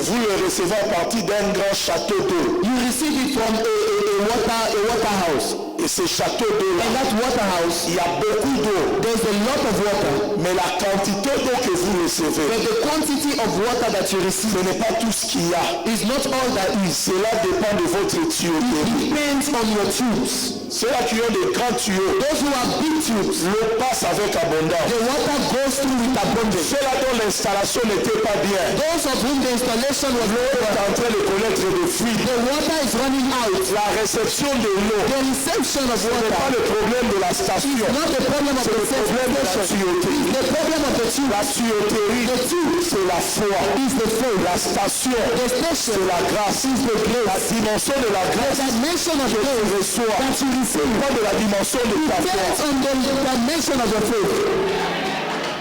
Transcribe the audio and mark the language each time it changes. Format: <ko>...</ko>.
<fr>vous le recevez à partir d'un grand château d'eau.</fr> <en>you receive it from a water house.</en> <fr>Et ce château d'eau-là,</fr> <en>And that water house,</en> <fr>il y a beaucoup d'eau.</fr> <en>there's a lot of water.</en> <fr>Mais la quantité d'eau que vous recevez,</fr> <en>But the quantity of water that you receive</en> <fr>ce n'est pas tout ce qu'il y a.</fr> <en>is not all that is.</en> <fr>Cela dépend de votre tuyauterie.</fr> <en>Depends on your tubes.</en> <fr>Ceux-là qui ont des grands tuyaux,</fr> <en>Those who have big tubes,</en> <fr>l'eau passe avec abondance.</fr> <en>the water goes through with abundance.</en> <fr>Ceux-là dont l'installation n'était pas bien,</fr> <en>Those of whom the installation was</en> <fr>l'eau</fr> <en>low,</en> <fr>est en train de connaître des fuites.</fr> <en>the water is running out.</en> <fr>La réception de l'eau,</fr> <en>The reception of</en> <fr>ce n'est pas</fr> <en>water</en> <fr>le problème de la</fr> <en>is</en> <fr>station,</fr> <en>not the problem of</en> <fr>c'est</fr> <en>the</en> <fr>le problème de la</fr> <en>station.</en> <fr>tuyauterie.</fr> <en>It's the problem of the tube.</en> <fr>La tuyauterie, c'est la foi. La station,</fr> <en>The station</en> <fr>c'est la grâce. La dimension de la grâce</fr> <en>the dimension of</en> <fr>que tu</fr> <en>faith</en> <fr>reçois,</fr> <en>that you receive</en> <fr>pas de la dimension de ta</fr> <en>depends</en> <fr>foi.</fr> <en>on the dimension of your faith.</en>